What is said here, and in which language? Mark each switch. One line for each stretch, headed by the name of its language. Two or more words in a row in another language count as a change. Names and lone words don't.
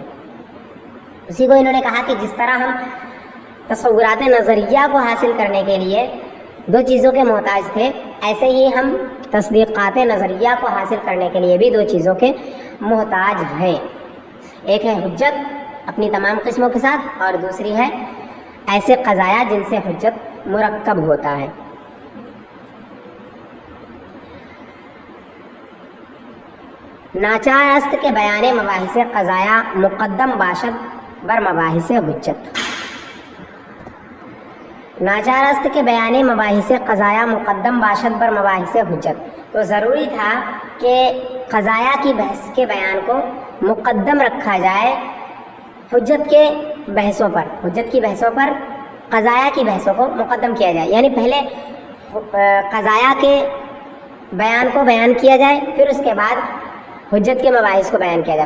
Urdu: اسی کو انہوں نے کہا کہ جس طرح ہم تصورات نظریہ کو حاصل کرنے کے لیے دو چیزوں کے محتاج تھے، ایسے ہی ہم تصدیقات نظریہ کو حاصل کرنے کے لیے بھی دو چیزوں کے محتاج ہیں. ایک ہے حجت اپنی تمام قسموں کے ساتھ، اور دوسری ہے ایسے قضایا جن سے حجت مرکب ہوتا ہے.
Persian: ناچار است کے بیان مباحث قضایا مقدم باشد بر مباحث حجت. ناچار است کے بیان مباحث قضایا مقدم باشد بر مباحث حجت.
Urdu: تو ضروری تھا کہ قضایا کی بحث کے بیان کو مقدم رکھا جائے حجت کے بحثوں پر، حجت کی بحثوں پر قضایا کی بحثوں کو مقدم کیا جائے. یعنی پہلے قضایا کے بیان کو بیان کیا جائے، پھر اس کے بعد حجت کے مباحث کو بیان کیا جائے.